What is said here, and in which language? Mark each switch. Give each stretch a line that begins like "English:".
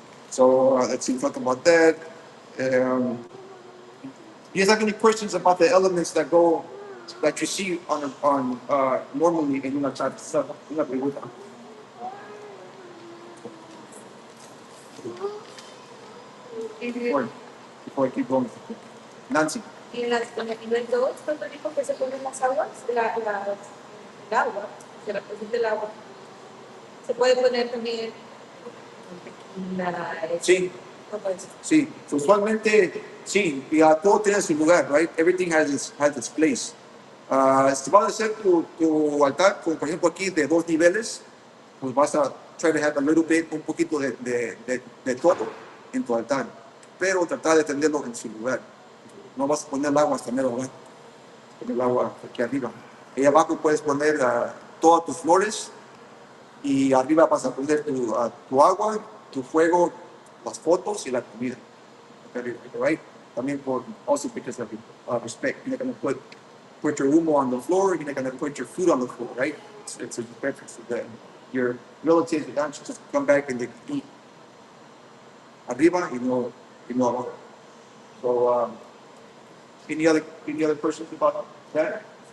English: So let's see, talk about that. Um, do you guys have any questions about the elements that you see on normally in una chat?
Spanish: Una pregunta.
English: Before, before I keep going. Nancy.
Spanish: Y en el dos, cuando dijo que se ponen las aguas, el agua, que representa el agua, se puede poner también la... Sí. Sí, so, usualmente sí, y todo tiene su lugar, right?
English: Everything has its place.
Spanish: Si vas a hacer tu altar, como por ejemplo aquí de 2 niveles, pues vas a
English: try to have a little bit,
Spanish: un poquito de todo en tu altar, pero tratar de tenerlo en su lugar. No vas a poner el agua hasta mero abajo, con el agua aquí arriba. Y abajo puedes poner todas tus flores y arriba vas a poner tu agua, tu fuego, las fotos y la comida. Right? También
English: also because of respect. You're not going to put your humo on the floor. You're not going to put your food on the floor, right? It's a preference for them. Your relatives, the dancers, just come back and they eat
Spanish: arriba y no abajo.
English: So, any other questions about that?